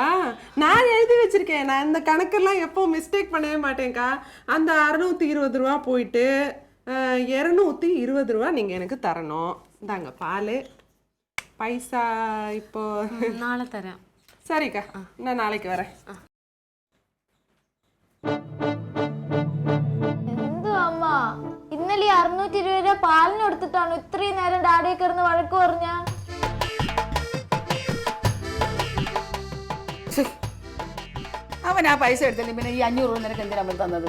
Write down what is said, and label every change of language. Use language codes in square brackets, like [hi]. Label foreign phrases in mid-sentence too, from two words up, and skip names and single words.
[ta] நான் எழுதி வச்சிருக்கேன். நான் இந்த கணக்கெல்லாம் எப்போ மிஸ்டேக் பண்ணவே மாட்டேன்க்கா. அந்த 620 ரூபா போயிட்டு 220 ரூபா நீங்க எனக்கு தரணும். இந்தாங்க பால். பைசா இப்போ நாளை தரேன். சரிக்கா, நான் நாளைக்கு வரேன். [ml] എന്തു അമ്മ, ഇന്നലെ 620 രൂപ പാലിന് കൊടുത്തിട്ടാണ് ഇത്രയും നേരം ഡാഡിയെ കിടന്ന് വഴക്ക് പറഞ്ഞ? അവൻ ആ പൈസ എടുത്തില്ല, പിന്നെ ഈ 500 രൂപ നിനക്ക് എന്തിനാ തന്നത്?